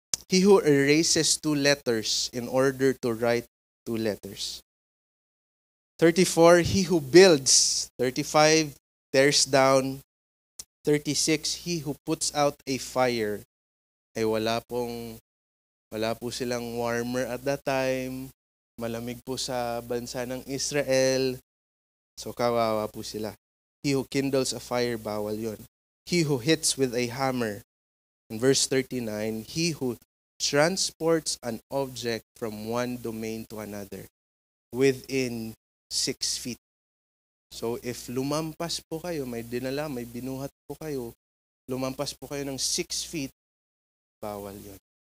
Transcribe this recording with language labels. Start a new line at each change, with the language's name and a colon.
English: He who erases 2 letters in order to write 2 letters. 34, he who builds. 35, tears down. 36, he who puts out a fire.
Filipino: Wala po silang
English: warmer at that time.
Filipino: Malamig po sa bansa ng Israel. So kawawa po sila.
English: He who kindles a fire,
Filipino: bawal yun.
English: He who hits with a hammer. In verse 39, he who transports an object from one domain to another within 6 feet.
Filipino: So if lumampas po kayo, may dinala, may binuhat po kayo, lumampas po kayo ng 6 feet, bawal yun.